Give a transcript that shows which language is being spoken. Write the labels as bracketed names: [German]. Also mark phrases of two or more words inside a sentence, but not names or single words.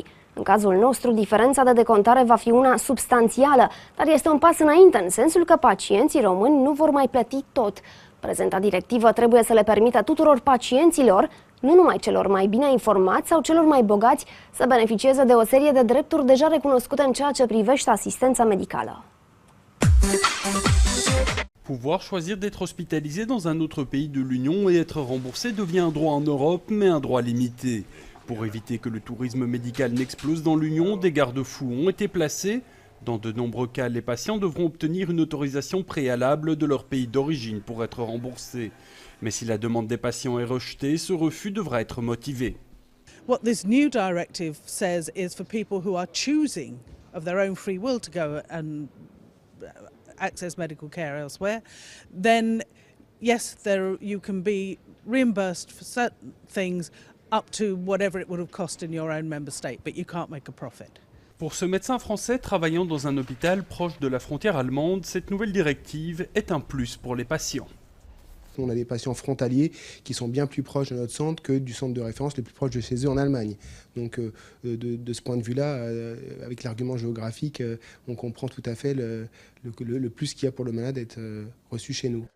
[Romanian] În cazul nostru, diferența de decontare va fi una substanțială, dar este un pas înainte în sensul că pacienții români nu vor mai plăti tot. Prezenta directivă trebuie să le permită tuturor pacienților, nu numai celor mai bine informați sau celor mai bogați, să beneficieze de o serie de drepturi deja recunoscute în ceea ce privește asistența medicală. [French] Pouvoir choisir d'être hospitalisé dans un autre pays de l'Union et être remboursé devient un droit en Europe, mais un droit limité. Pour éviter que le tourisme médical n'explose dans l'Union, des garde-fous ont été placés. Dans de nombreux cas, les patients devront obtenir une autorisation préalable de leur pays d'origine pour être remboursés. Mais si la demande des patients est rejetée, ce refus devra être motivé. [English] What this new directive says is for people who are choosing of their own free will to go and access medical care elsewhere, then yes, you can be reimbursed for certain things up to whatever it would have cost in your own member state, but you can't make a profit. [French] Pour ce médecin français travaillant dans un hôpital proche de la frontière allemande, cette nouvelle directive est un plus pour les patients. On a des patients frontaliers qui sont bien plus proches de notre centre que du centre de référence le plus proche de chez eux en Allemagne. Donc de ce point de vue-là, avec l'argument géographique, on comprend tout à fait le plus qu'il y a pour le malade d'être reçu chez nous.